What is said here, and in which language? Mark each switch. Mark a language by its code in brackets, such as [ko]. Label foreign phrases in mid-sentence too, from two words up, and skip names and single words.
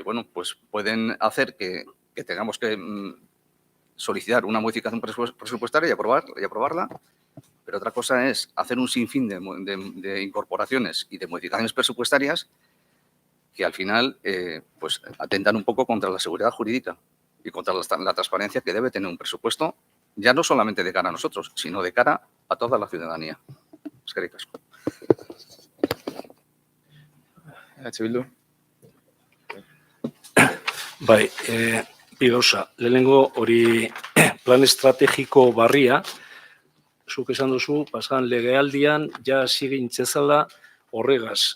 [es] bueno, pues pueden hacer que tengamos que solicitar una modificación presupuestaria y aprobarla, pero otra cosa es hacer un sinfín de incorporaciones y de modificaciones presupuestarias que al final pues atentan un poco contra la seguridad jurídica y contra la transparencia que debe tener un presupuesto, ya no solamente de cara a nosotros, sino de cara a toda la ciudadanía. [eu] Eskerrik asko. Bildu. Bai, bi gauza. Lehenengo hori plan estrategiko barria, zuk esan duzu, pasan legealdian, ja hasi gintzezala horregaz.